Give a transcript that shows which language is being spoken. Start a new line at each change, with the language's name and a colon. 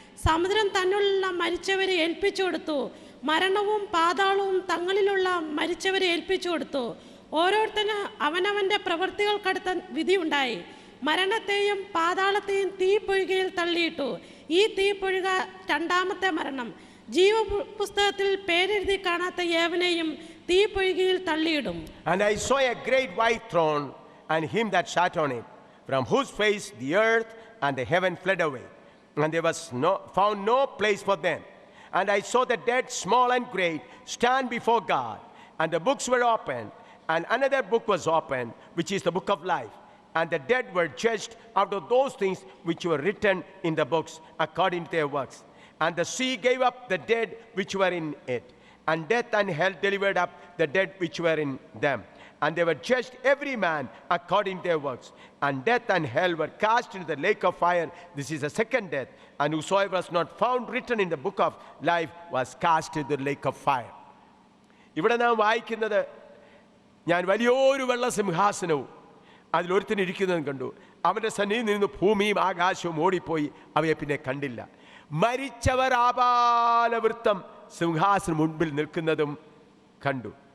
Malayalam: സമുദ്രം തന്നിലുള്ള മരിച്ചവരെ ഏൽപ്പിച്ചു കൊടുത്തു. മരണവും പാതാളവും തങ്ങളിലുള്ള മരിച്ചവരെ ഏൽപ്പിച്ചു കൊടുത്തു. ഓരോരുത്തന് അവനവൻ്റെ പ്രവൃത്തികൾക്കടുത്ത വിധിയുണ്ടായി. മരണത്തെയും പാതാളത്തെയും തീപ്പൊയ്കയിൽ തള്ളിയിട്ടു. ഈ തീപ്പൊയ്ക രണ്ടാമത്തെ മരണം. ജീവപുസ്തകത്തിൽ പേരെഴുതി കാണാത്ത ഏവനെയും തീപ്പൊയ്കയിൽ തള്ളിയിടും.
English: And I saw a great white throne and him that sat on it, from whose face the earth and the heaven fled away, and there was found no place for them. And I saw the dead, small and great, stand before God, and the books were opened. And another book was opened, which is the book of life. And the dead were judged out of those things which were written in the books according to their works. And the sea gave up the dead which were in it. And death and hell delivered up the dead which were in them. And they were judged every man according to their works. And death and hell were cast into the lake of fire. This is the second death. And whosoever was not found written in the book of life was cast into the lake of fire.
Malayalam: ഇവിടെ നാം വായിക്കുന്നത്, ഞാൻ വലിയൊരു വെള്ളസിംഹാസനവും അതിലൊരുത്തനിരിക്കുന്നതും കണ്ടു. അവൻ്റെ സന്നിധിയിൽ നിന്ന് ഭൂമിയും ആകാശവും ഓടിപ്പോയി, അവയെ പിന്നെ കണ്ടില്ല. മരിച്ചവർ ആബാലവൃത്തം സിംഹാസനം മുൻപിൽ നിൽക്കുന്നതും കണ്ടു.